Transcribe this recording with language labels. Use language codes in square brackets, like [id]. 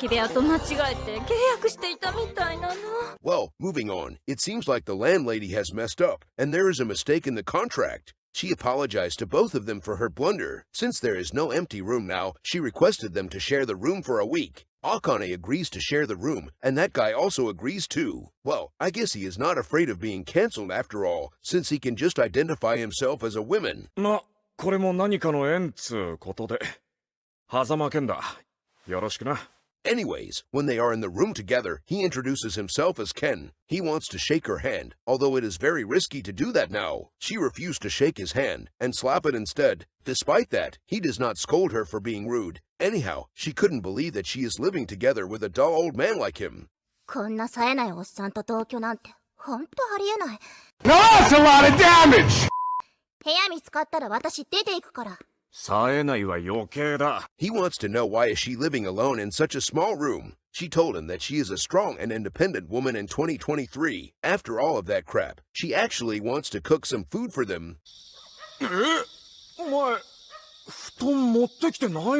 [ja] 空き部屋と間違えて契約していたみたいなの。 [en] Well, moving on, it seems like the landlady has messed up, and there is a mistake in the contract. She apologized to both of them for her blunder. Since there is no empty room now, she requested them to share the room for a week. Akane agrees to share the room, and that guy also agrees too. Well, I guess he is not afraid of being cancelled after all, since he can just identify himself as a woman. [ja] ま、これも何かの縁つうことで。狭間剣だ。よろしくな。 [en] Anyways, when they are in the room together, he introduces himself as Ken. He wants to shake her hand, although it is very risky to do that now. She refused to shake his hand and slap it instead. Despite that, he does not scold her for being rude. Anyhow, she couldn't believe that she is living together with a dull old man like him. [ja] こんな冴えないおっさんと同居なんて、ほんとありえない。 [en] No, that's a lot of damage! [ja] 部屋見つかったら私出ていくから。冴えないは余計だ。 [en] He wants to know why is she living alone in such a small room. She told him that she is a strong and independent woman in 2023. After all of that crap, she actually wants to cook some food for them. [ja] お前、布団持ってきてないの？